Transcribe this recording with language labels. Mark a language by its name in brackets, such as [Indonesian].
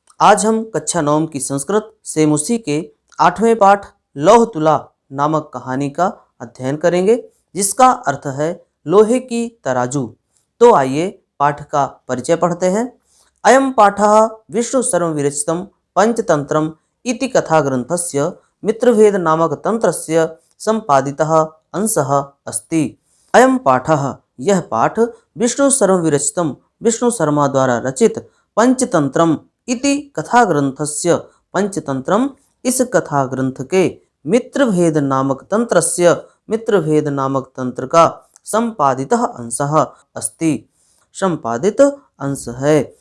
[Hindi] आज हम कक्षा 9 की संस्कृत सेम उसी के 8वें पाठ लौह तुला नामक कहानी का अध्ययन करेंगे, जिसका अर्थ है लोहे की तराजू। तो आइए पाठ का परिचय पढ़ते हैं। [Sanskrit] अयं पाठः विष्णु सर्व विरचितं पंचतंत्रम् इति कथा ग्रंथस्य मित्रभेद नामक तंत्रस्य संपादितः अंशः अस्ति। अयं पाठः, [Hindi] यह पाठ [Sanskrit] विष्णु सर्व विरचितं, [Hindi] विष्णु शर्मा द्वारा रचित [Sanskrit] पंचतंत्रम इति कथा ग्रंथस्य, [Hindi] पंचतंत्रम इस कथा ग्रंथ के [Sanskrit] मित्रभेद नामक तंत्रस्य, [Hindi] मित्रभेद नामक तंत्र का [Sanskrit] संपादितः अंशः अस्ति, [Hindi] संपादित अंश है।